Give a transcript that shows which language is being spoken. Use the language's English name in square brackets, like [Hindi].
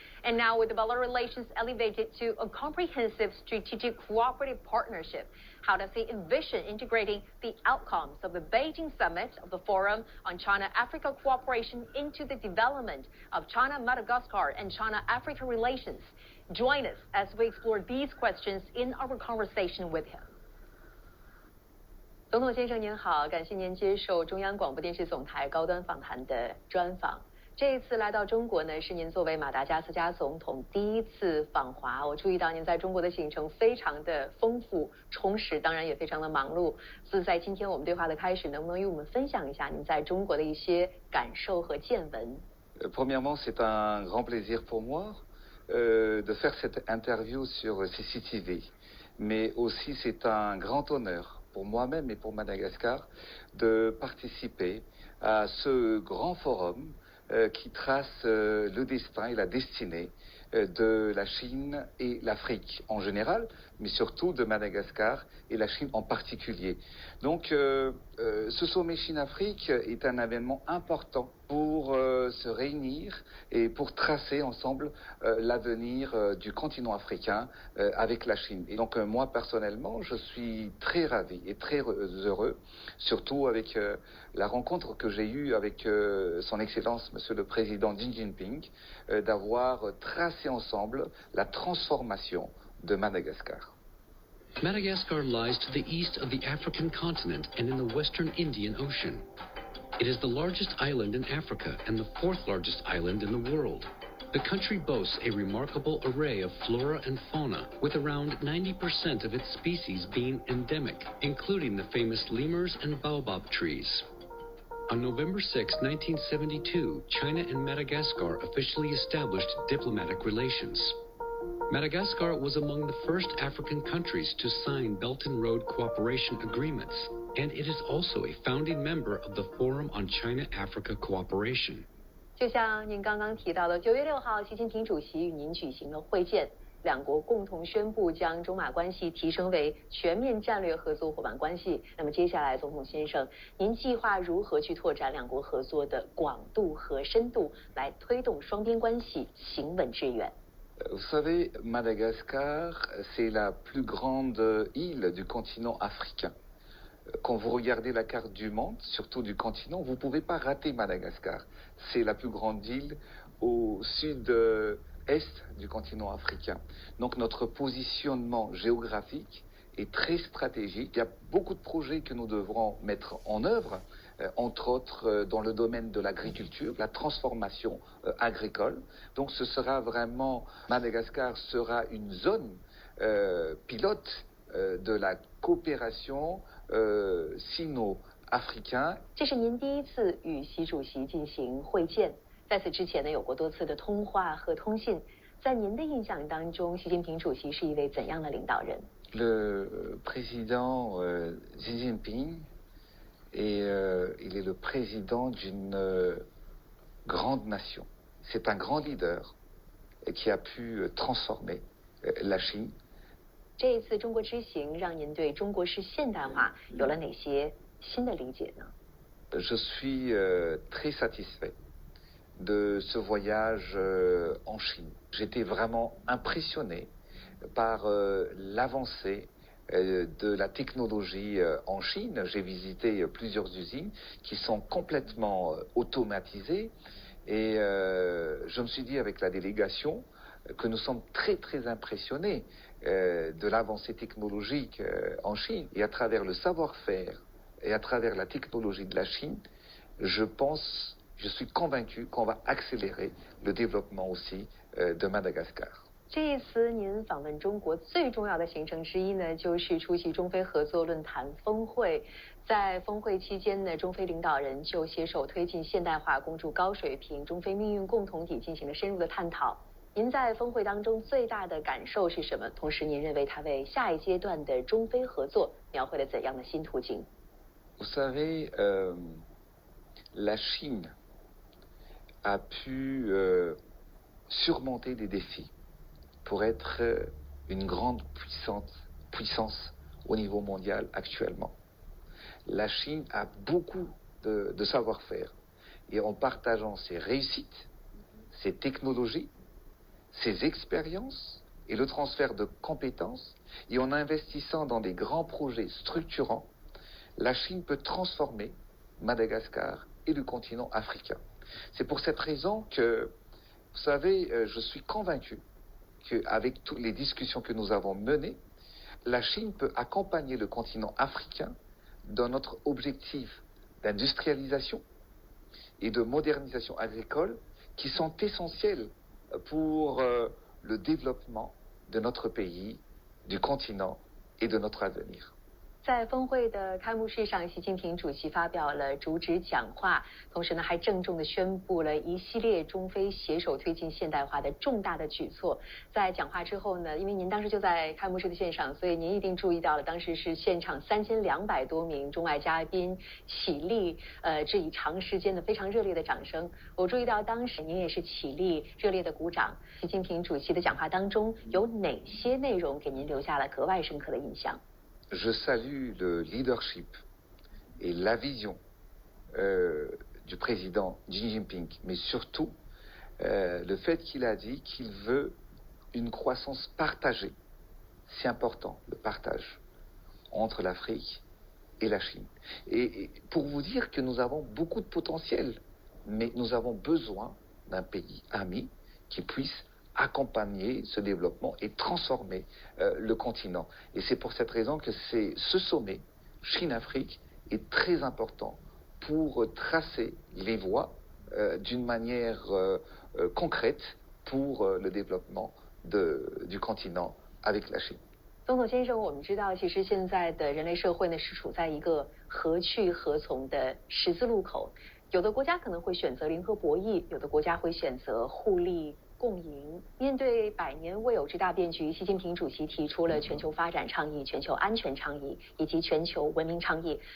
[English] And now, with development relations elevated to a comprehensive strategic cooperative partnership, how does he envision integrating the outcomes of the Beijing summit of the Forum on China-Africa Cooperation into the development of China-Madagascar and China-Africa relations? Join us as we explore these questions in our conversation with him. [Chinese] 总统先生您好，感谢您接受中央广播电视总台高端访谈的专访。这一次来到中国呢，是您作为马达加斯加总统第一次访华。我注意到您在中国的行程非常的丰富充实，当然也非常的忙碌。所以在今天我们对话的开始，能不能与我们分享一下您在中国的一些感受和见闻？ [French] Premièrement, c'est un grand plaisir pour moi de faire cette interview sur CCTV, mais aussi c'est un grand honneur pour moi-même et pour Madagascar de participer à ce grand forum qui trace le destin et la destinée de la Chine et l'Afrique en général, mais surtout de Madagascar et la Chine en particulier. Donc ce sommet Chine-Afrique est un événement important pour se réunir et pour tracer ensemble l'avenir du continent africain avec la Chine. Et donc moi personnellement, je suis très ravi et très heureux, surtout avec la rencontre que j'ai eue avec son Excellence Monsieur le Président Xi Jinping, d'avoir tracé ensemble la transformation de Madagascar. [English] Madagascar lies to the east of the African continent and in the western Indian Ocean. It is the largest island in Africa and the fourth largest island in the world. The country boasts a remarkable array of flora and fauna, with around 90% of its species being endemic, including the famous lemurs and baobab trees. On November 6, 1972, China and Madagascar officially established diplomatic relations. Madagascar was among the first African countries to sign Belt and Road Cooperation Agreements, and it is also a founding member of the Forum on China-Africa Cooperation. [Chinese] 就像您刚刚提到的，9月6号，习近平主席与您举行了会见，两国共同宣布将中马关系提升为全面战略合作伙伴关系。那么接下来，总统先生，您计划如何去拓展两国合作的广度和深度，来推动双边关系行稳致远？ [French] Vous savez, Madagascar, c'est la plus grande île du continent africain. Quand vous regardez la carte du monde, surtout du continent, vous ne pouvez pas rater Madagascar. C'est la plus grande île au sud-est du continent africain. Donc notre positionnement géographique est très stratégique. Il y a beaucoup de projets que nous devrons mettre en œuvre, entre autres dans le domaine de l'agriculture, la transformation agricole. Donc ce sera vraiment, Madagascar sera une zone pilote de la coopération sino-africaine. [Chinese] 这是您第一次与习主席进行会见，在此之前呢，有过多次的通话和通信。在您的印象当中，习近平主席是一位怎样的领导人？ [French] Le président Xi Jinping, il est le président d'une grande nation. C'est un grand leader qui a pu transformer la Chine. [Chinese] 这一次中国之行，让您对中国式现代化有了哪些新的理解呢？ [French] Je suis très satisfait de ce voyage en Chine. J'étais vraiment impressionné par l'avancée de la technologie en Chine. J'ai visité plusieurs usines qui sont complètement automatisées et je me suis dit avec la délégation que nous sommes très très impressionnés de l'avancée technologique en Chine. Et à travers le savoir-faire et à travers la technologie de la Chine, je suis convaincu qu'on va accélérer le développement aussi de Madagascar. [Chinese] 这一次您访问中国最重要的行程之一呢，就是出席中非合作论坛峰会。在峰会期间呢，中非领导人就携手推进现代化、共筑高水平中非命运共同体进行了深入的探讨。您在峰会当中最大的感受是什么？同时，您认为它为下一阶段的中非合作描绘了怎样的新途径？ [French] Vous savez, la Chine a pu surmonter des défis pour être une grande puissance au niveau mondial actuellement. La Chine a beaucoup de savoir-faire. Et en partageant ses réussites, ses technologies, ses expériences et le transfert de compétences, et en investissant dans des grands projets structurants, la Chine peut transformer Madagascar et le continent africain. C'est pour cette raison que, vous savez, je suis convaincu qu'avec toutes les discussions que nous avons menées, la Chine peut accompagner le continent africain dans notre objectif d'industrialisation et de modernisation agricole qui sont essentiels pour le développement de notre pays, du continent et de notre avenir. [Chinese] 在峰会的开幕式上，习近平主席发表了主旨讲话，同时呢，还郑重地宣布了一系列中非携手推进现代化的重大的举措。在讲话之后呢，因为您当时就在开幕式的现场，所以您一定注意到了，当时是现场3200多名中外嘉宾起立，致以长时间的非常热烈的掌声。我注意到当时您也是起立热烈的鼓掌。习近平主席的讲话当中有哪些内容给您留下了格外深刻的印象？ [French] Je salue le leadership et la vision du président Xi Jinping, mais surtout le fait qu'il a dit qu'il veut une croissance partagée. C'est important, le partage entre l'Afrique et la Chine. Et pour vous dire que nous avons beaucoup de potentiel, mais nous avons besoin d'un pays ami qui puisse accompagner ce développement et transformer le continent. Et c'est pour cette raison que ce sommet Chine-Afrique est très important pour tracer les voies d'une manière concrète pour le développement du continent avec la Chine. [Chinese] 总统先生，我们知道，其实现在的人类社会呢是处在一个何去何从的十字路口。有的国家可能会选择零和博弈，有的国家会选择互利共赢。面对百年未有之大变局，习近平主席提出了全球发展倡议、全球安全倡议以及全球文明倡议。